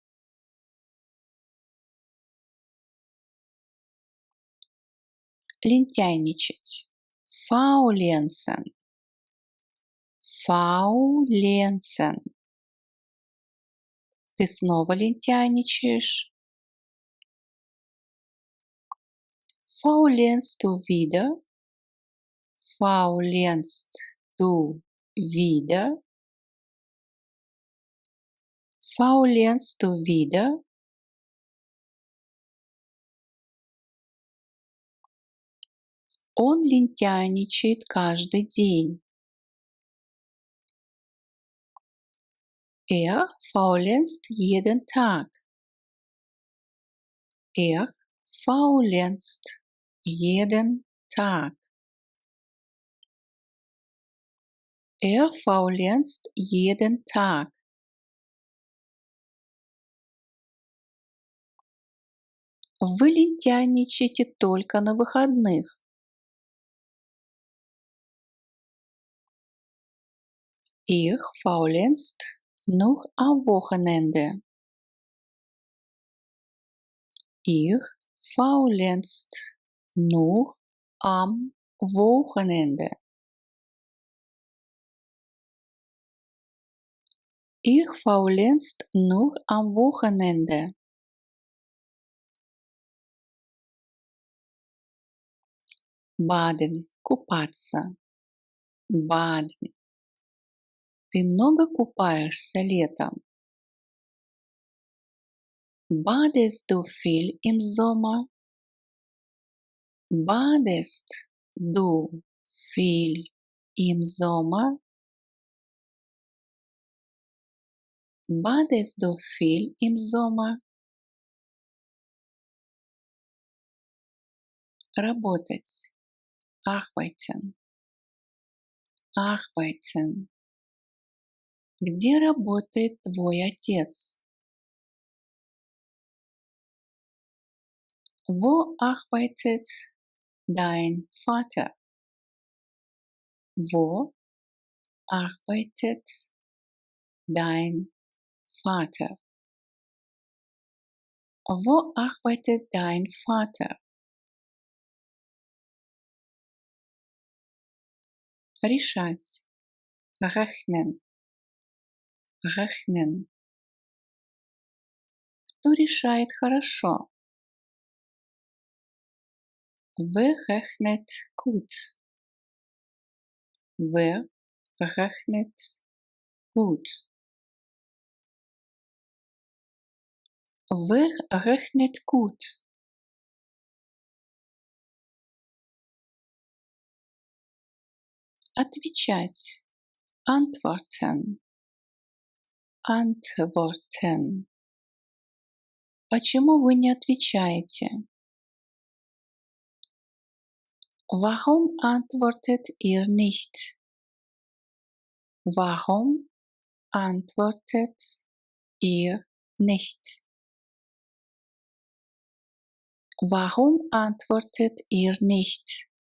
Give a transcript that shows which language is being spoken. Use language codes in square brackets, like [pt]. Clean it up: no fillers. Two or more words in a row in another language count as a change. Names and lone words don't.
[ru] Лентяйничать. [de] Faulenzen. Faulenzen. [ru] Ты снова лентяйничаешь. [de] Faulenzt du wieder? Faulenzt du wieder? Faulenzt du wieder? [ru] Он лентяйничает каждый день. [de] Er faulenzt jeden Tag. Er faulenzt jeden Tag. Er faulenzt jeden Tag. [ru] Вы лентяйничаете только на выходных. [de] Ihr faulenzt nur am Wochenende. Ihr faulenzt nur am Wochenende. Ihr faulenzt nur am Wochenende. Baden, купаться. Baden. [ru] Ты много купаешься летом? [de] Badest du viel im Sommer? Badest du viel im Sommer? Badest du viel im Sommer? [ru] Работать. [de] Arbeiten. Arbeiten. [ru] Где работает твой отец? [de] Wo arbeitet dein Vater? Wo arbeitet dein Vater? Wo arbeitet dein Vater? [ru] Решать. [de] Rechnen. Rechnen. [ru] Кто решает хорошо? [de] Wer rechnet gut? Wer rechnet gut? Wer rechnet gut? [ru] Отвечать. [de] Antworten. Antworten. [ru] Почему вы не отвечаете? [de] Warum antwortet ihr nicht? Warum antwortet ihr nicht? Warum antwortet ihr nicht?